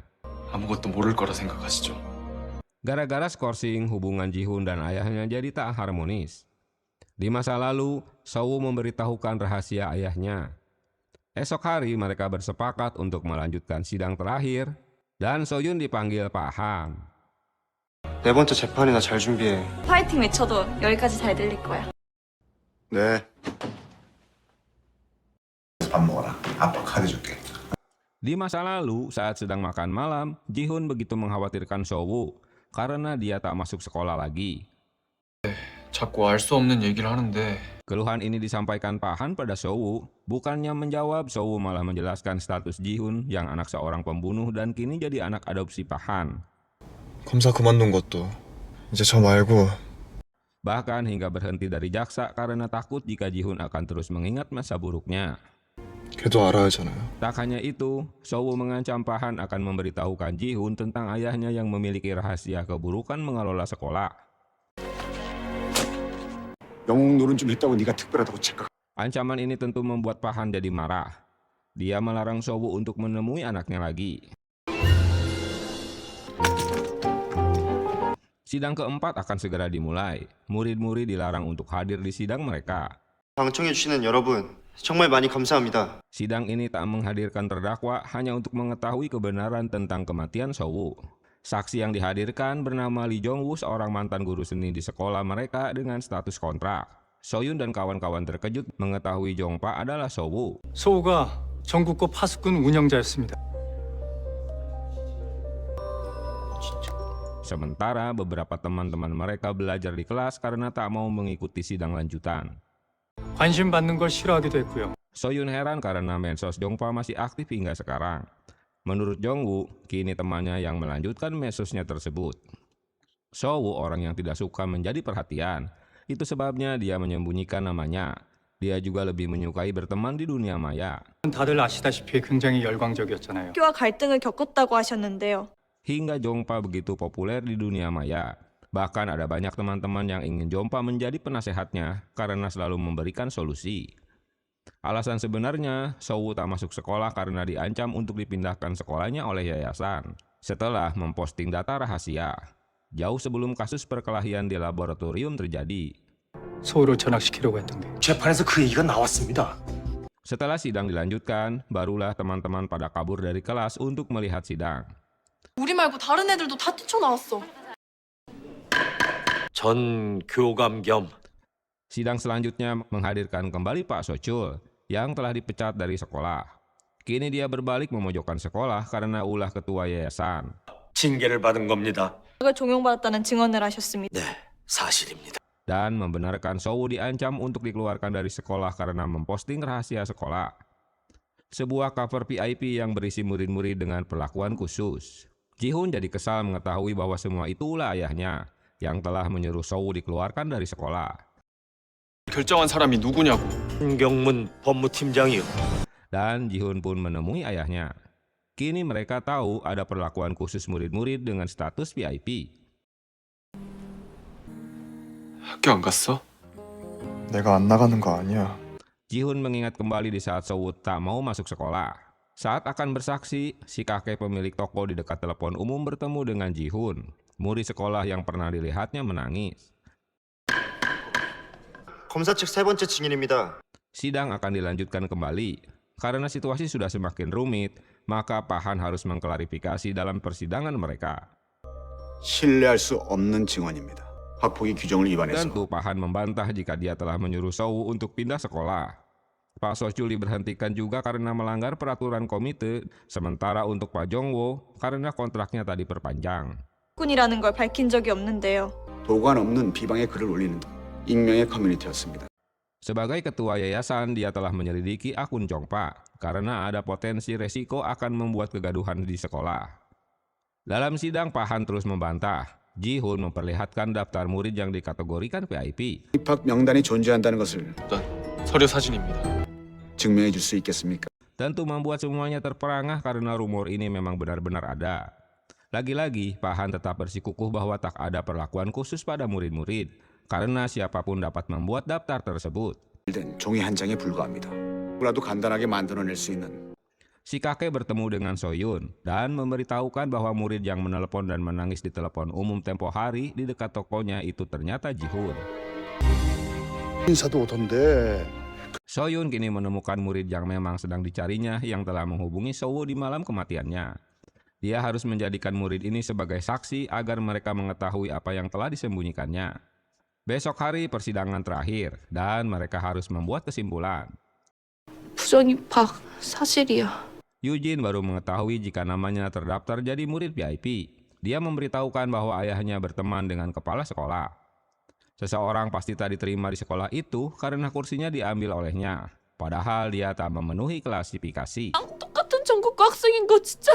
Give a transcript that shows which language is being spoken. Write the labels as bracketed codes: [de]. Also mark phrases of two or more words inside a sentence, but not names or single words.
[ko] 아무것도 모를 거라 생각하시죠. [id] Gara-gara skorsing, hubungan Ji-hun dan ayahnya jadi tak harmonis. Di masa lalu, Soo memberitahukan rahasia ayahnya. Esok hari mereka bersepakat untuk melanjutkan sidang terakhir, dan Soyun dipanggil Pak Han. [ko] 네 번째 재판이나 잘 준비해. 파이팅 외쳐도 여기까지 잘 들릴 거야. 네. 밥 먹어라. 아빠 카드 줄게. [id] Di masa lalu, saat sedang makan malam, Ji-hun begitu mengkhawatirkan Soo karena dia tak masuk sekolah lagi. [ko] 자꾸 알 수 없는 얘기를 하는데 [id] Keluhan ini disampaikan Pak Han pada Soo. Bukannya menjawab, Soo malah menjelaskan status Ji-hun yang anak seorang pembunuh dan kini jadi anak adopsi Pak Han. [ko] 검사 그만둔 것도 이제 저 말고 [id] Bahkan hingga berhenti dari jaksa karena takut jika Ji-hun akan terus mengingat masa buruknya. [ko] 걔도 알아야 하잖아요. [id] Tak hanya itu, Soo mengancam Pak Han akan memberitahukan Ji-hun tentang ayahnya yang memiliki rahasia keburukan mengelola sekolah. [ko] 영웅 노릇 좀 했다고 네가 특별하다고 착각. [id] Ancaman ini tentu membuat Pak Han jadi marah. Dia melarang Soo untuk menemui anaknya lagi. Sidang keempat akan segera dimulai. Murid-murid dilarang untuk hadir di sidang mereka. [ko] 방청해주시는 여러분, 정말 많이 감사합니다. [id] Sidang ini tak menghadirkan terdakwa hanya untuk mengetahui kebenaran tentang kematian Soo. Saksi yang dihadirkan bernama Lee Jong-woo, seorang mantan guru seni di sekolah mereka dengan status kontrak. Soyun dan kawan-kawan terkejut mengetahui Jongpa adalah Soo. [ko] 소우가 전국고 파수꾼 운영자였습니다. [id] Sementara beberapa teman-teman mereka belajar di kelas karena tak mau mengikuti sidang lanjutan. [ko] 관심 받는 걸 싫어하기도 했고요. [id] Soyun heran karena medsos Jongpa masih aktif hingga sekarang. Menurut Jong-woo, kini temannya yang melanjutkan medsosnya tersebut. Soo orang yang tidak suka menjadi perhatian. Itu sebabnya dia menyembunyikan namanya. Dia juga lebih menyukai berteman di dunia maya. [ko] 다들 아시다시피 굉장히 열광적이었잖아요. 학교와 갈등을 겪었다고 하셨는데요. [id] Hingga Jongpa begitu populer di dunia maya. Bahkan ada banyak teman-teman yang ingin Jongpa menjadi penasehatnya karena selalu memberikan solusi. Alasan sebenarnya, Soo tak masuk sekolah karena diancam untuk dipindahkan sekolahnya oleh yayasan. setelah memposting data rahasia jauh sebelum kasus perkelahian di laboratorium terjadi. [ko] 서울로 전학시키려고 했던 게. 재판에서 그 얘기가 나왔습니다. [id] Setelah sidang dilanjutkan, barulah teman-teman pada kabur dari kelas untuk melihat sidang. [ko] 우리 말고 다른 애들도 다 뛰쳐나왔어. 전 교감 겸 [id] Sidang selanjutnya menghadirkan kembali Pak Sochul yang telah dipecat dari sekolah. Kini dia berbalik memojokkan sekolah karena ulah ketua yayasan. [ko] 징계를 받은 겁니다. 그가 종용받았다는 증언을 하셨습니다. 네, 사실입니다. [id] Dan membenarkan Sowu diancam untuk dikeluarkan dari sekolah karena memposting rahasia sekolah. Sebuah cover VIP yang berisi murid-murid dengan perlakuan khusus. Ji-hoon jadi kesal mengetahui bahwa semua itu ulah ayahnya yang telah menyuruh Sowu dikeluarkan dari sekolah. [ko] 결정한 사람이 누구냐고. 한경문 법무팀장이요. [id] Dan Ji-hoon pun menemui ayahnya. Kini mereka tahu ada perlakuan khusus murid-murid dengan status VIP. [ko] 학교 안 갔어? 내가 안 나가는 거 아니야. [id] Ji-hoon mengingat kembali di saat Sowu tak mau masuk sekolah. Saat akan bersaksi, si kakek pemilik toko di dekat telepon umum bertemu dengan Ji-hoon, murid sekolah yang pernah dilihatnya menangis. [ko] 검사 측 세 번째 증인입니다. [id] Sidang akan dilanjutkan kembali. Karena situasi sudah semakin rumit, maka Pak Han harus mengklarifikasi dalam persidangan mereka. [ko] 신뢰할 수 없는 증언입니다. 학폭위 규정을 위반해서. [id] Tentu Pak Han membantah jika dia telah menyuruh Sowu untuk pindah sekolah. Pak Sochul diberhentikan juga karena melanggar peraturan komite, sementara untuk Pak Jongwo karena kontraknya tadi diperpanjang. [ko] 군이라는 걸 밝힌 적이 없는데요. 도관 없는 비방의 글을 올리는 익명의 커뮤니티였습니다. [id] Sebagai ketua yayasan, dia telah menyelidiki akun Jongpa karena ada potensi resiko akan membuat kegaduhan di sekolah. Dalam sidang, Pak Han terus membantah. Ji-hoon memperlihatkan daftar murid yang dikategorikan VIP. [ko] 입학 명단이 존재한다는 것을 서류 사진입니다. 증명해 줄 수 있겠습니까? [id] Tentu membuat semuanya terperangah karena rumor ini memang benar-benar ada. Lagi-lagi, Pak Han tetap bersikukuh bahwa tak ada perlakuan khusus pada murid-murid, karena siapapun dapat membuat daftar tersebut. [ko] 된 종이 한 장에 불과합니다. 누구라도 간단하게 만들어낼 수 있는. [id] Si kakek bertemu dengan Soyun dan memberitahukan bahwa murid yang menelepon dan menangis di telepon umum tempo hari di dekat tokonya itu ternyata Ji-hoon. [ko] 인사도 오던데. [id] Soyun kini menemukan murid yang memang sedang dicarinya yang telah menghubungi Sowu di malam kematiannya. Dia harus menjadikan murid ini sebagai saksi agar mereka mengetahui apa yang telah disembunyikannya. Besok hari persidangan terakhir dan mereka harus membuat kesimpulan. [ko] 부정입학 사실이야. [id] Eugene baru mengetahui jika namanya terdaftar jadi murid VIP. Dia memberitahukan bahwa ayahnya berteman dengan kepala sekolah. Seseorang pasti tak diterima di sekolah itu karena kursinya diambil olehnya. Padahal dia tak memenuhi klasifikasi. [ko] 똑같은 전국과 학생인 거 진짜.